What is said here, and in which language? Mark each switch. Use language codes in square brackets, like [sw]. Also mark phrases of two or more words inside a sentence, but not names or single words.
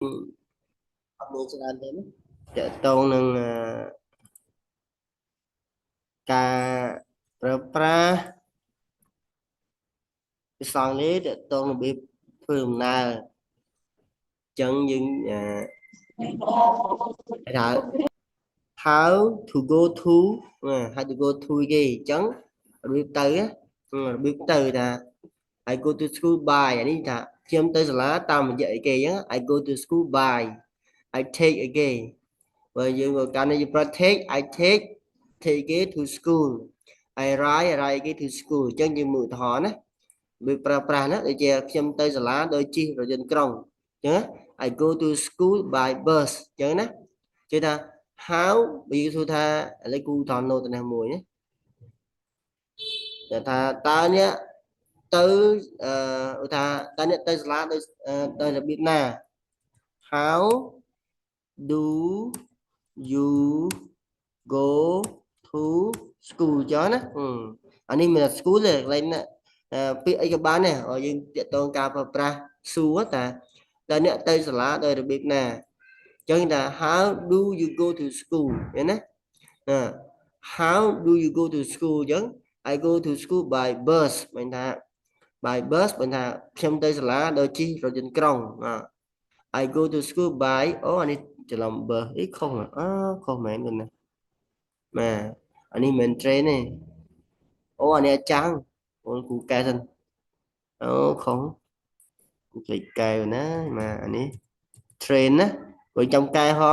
[km] មើលច្រើនទេណាតកតងនឹងការប្រើប្រាស់ភាសាអង់គ្លេសតកតងរបៀបធ្វើដំណើរចឹងយើងថា [en] how to go to how to go to [km] គេចឹងរបៀបទៅរបៀបទៅថា [en] I go to school by [km] អានេះថាខ្ញុំទៅសា លាតាមរយៈអីគេចឹង [en] I go to school by I take [km] អីគេបើយើងកាលនេះយើងប្រើ take [en] I take [km] គេ [en] to school I ride [km] គេ [en] to school [km] ចឹងយើងមើលឧទាហរណ៍ណាវាប្រើប្រាស់ណាដូចជាខ្ញុំទៅសាលាដោយជិះរថយន្តក្រុងចឹង [en] I go to school by bus [km] ចឹងណាគេថា how វាសួរថាឥឡូវគូថត note នេះមួយ ណាថាតើអ្នកទៅថាតើអ្នកទៅសាលាដោយរបៀបណា [en] how do you go to school [km] ចឹងណាអានេះមិនថា school ទេកន្លែងណាពាក្យអីក៏បានដែរយើងតាក់ទងការប្រើប្រាស់សួរតាតើអ្នកទៅសាលាដោយរបៀបណាចឹងថា [en] how do you go to school [km] ឃើញណា [en] how do you go to school [km] ចឹង [en] I go to school by bus [km] មានថា [en] by bus [km] មានថាខ្ញុំទៅសាលាដោយជិះរថយន្តក្រុង I [en] go to school by [km] អានេះច្រឡំ bus អីខុសខុសមែនណាបាទអានេះមិន train ទេអានេះចាំង គ្រូកែសិនខុសគ្រូលេខកែណាបាទអានេះ train ណាបើចាំកែហង